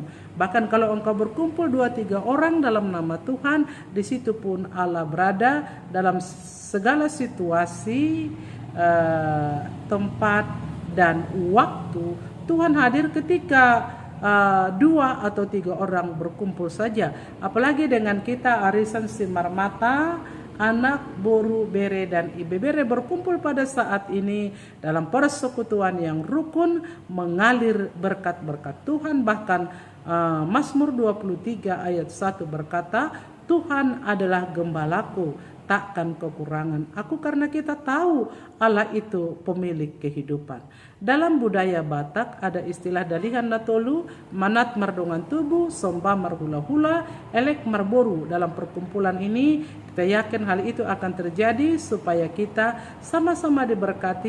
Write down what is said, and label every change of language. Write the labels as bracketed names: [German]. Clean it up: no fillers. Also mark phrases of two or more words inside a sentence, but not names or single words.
[Indonesian] Bahkan kalau engkau berkumpul 2-3 orang dalam nama Tuhan, di situ pun Allah berada dalam segala situasi, tempat, dan waktu. Tuhan hadir ketika 2 atau 3 orang berkumpul saja. Apalagi dengan kita arisan Simar Mata, anak, boru, bere, dan ibe bere berkumpul pada saat ini dalam persekutuan yang rukun, mengalir berkat-berkat Tuhan. Bahkan Mazmur 23 ayat 1 berkata, "Tuhan adalah gembalaku, takkan kekurangan aku," karena kita tahu Allah itu pemilik kehidupan. Dalam budaya Batak ada istilah [Batak Toba] dalihan natolu, manat mardongan tubuh, somba marhula-hula, elek marboru. [Indonesian] Dalam perkumpulan ini kita yakin hal itu akan terjadi supaya kita sama-sama diberkati